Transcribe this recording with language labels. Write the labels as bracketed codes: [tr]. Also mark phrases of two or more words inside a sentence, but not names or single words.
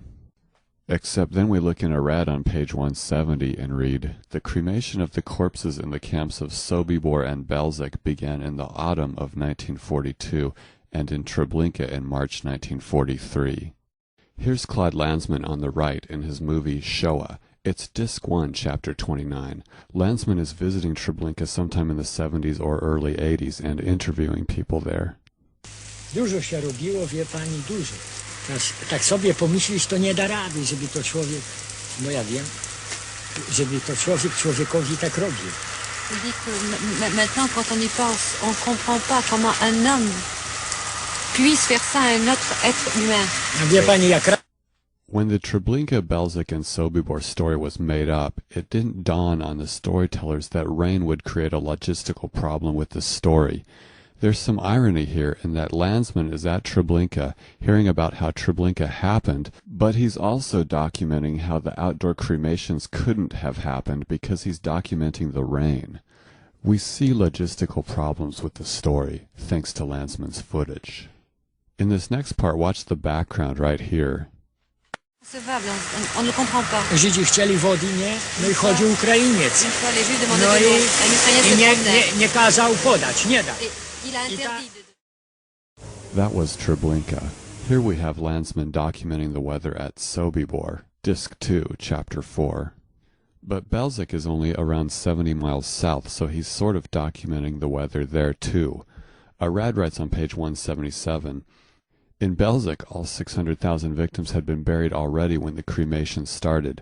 [en] Except then we look in Arad on page 170 and read, "The cremation of the corpses in the camps of Sobibor and Belzec began in the autumn of 1942 and in Treblinka in March 1943. Here's Claude Lanzmann on the right in his movie Shoah. It's Disc 1, Chapter 29. Lanzmann is visiting Treblinka sometime in the 70s or early 80s and interviewing people there. [pl] Dużo się robiło, wie pani, dużo. Tak sobie pomyślisz, to nie da rady, żeby to człowiek, no ja wiem, żeby to człowiek człowiekowi tak robił. [fr] Je dis que maintenant, quand on y pense, on ne comprend pas comment un homme puisse faire ça à un autre être humain. [en] When the Treblinka, Belzec, and Sobibor story was made up, it didn't dawn on the storytellers that rain would create a logistical problem with the story. There's some irony here in that Landsman is at Treblinka, hearing about how Treblinka happened, but he's also documenting how the outdoor cremations couldn't have happened because he's documenting the rain. We see logistical problems with the story, thanks to Landsman's footage. In this next part, watch the background right here. [fr] On ne comprend pas. [pl] Żydzi chcieli wody, nie? No i chodził Ukrainiec. No i nie kazał podać, nie da. [en] That was Treblinka. Here we have Landsman documenting the weather at Sobibor, Disc 2, Chapter 4. But Belzec is only around 70 miles south, so he's sort of documenting the weather there too. Arad writes on page 177, in Belzec, all 600,000 victims had been buried already when the cremation started.